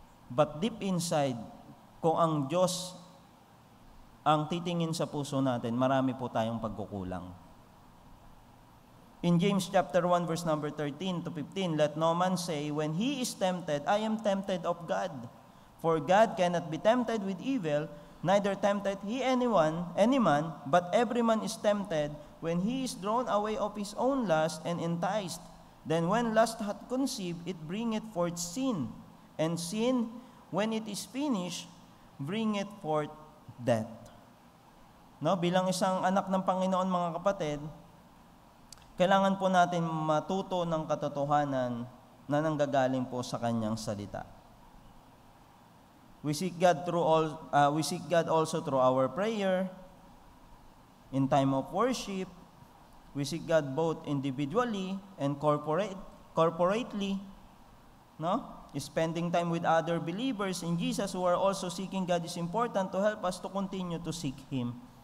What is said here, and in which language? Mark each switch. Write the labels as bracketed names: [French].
[English] But deep inside, [Filipino] kung ang Diyos ang titingin sa puso natin, marami po tayong pagkukulang. [English] In James chapter 1 verse number 13 to 15, let no man say, when he is tempted, I am tempted of God. For God cannot be tempted with evil, neither tempted he any man, but every man is tempted when he is drawn away of his own lust and enticed. Then when lust hath conceived, it bringeth forth sin. And sin, when it is finished, bringeth forth death. [Filipino] No, bilang isang anak ng Panginoon, mga kapatid, kailangan po natin matuto ng katotohanan na nanggagaling po sa kanyang salita. [English] We seek God also through our prayer, in time of worship. We seek God both individually and corporately, no? Spending time with other believers in Jesus who are also seeking God is important to help us to continue to seek Him.